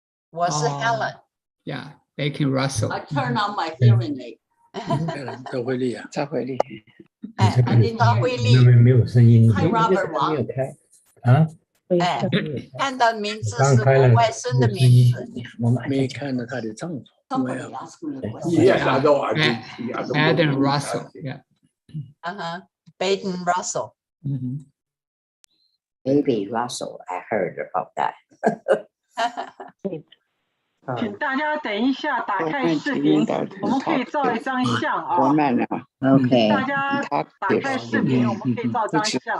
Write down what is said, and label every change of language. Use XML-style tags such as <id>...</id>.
<zh>我是 Helen。</zh> <en>Yeah, Bacon Russell。 I turn on my hearing aid.</en> <zh>赵慧丽啊，赵慧丽。哎，赵慧丽。没有声音。</zh> <en>Hi Robert 王。</en> <zh>没有开啊？哎，看到名字是我外孙的名字。没看到他的丈夫。</zh> <en>Somebody asked me a question. Yes, I know. Adam Russell. Yeah. Baden Russell. Baby Russell, I heard about that.</en> <zh>请大家等一下打开视频，我们可以照一张相啊。</zh> <en>OK。</en> <zh>大家打开视频，我们可以照张相。</zh>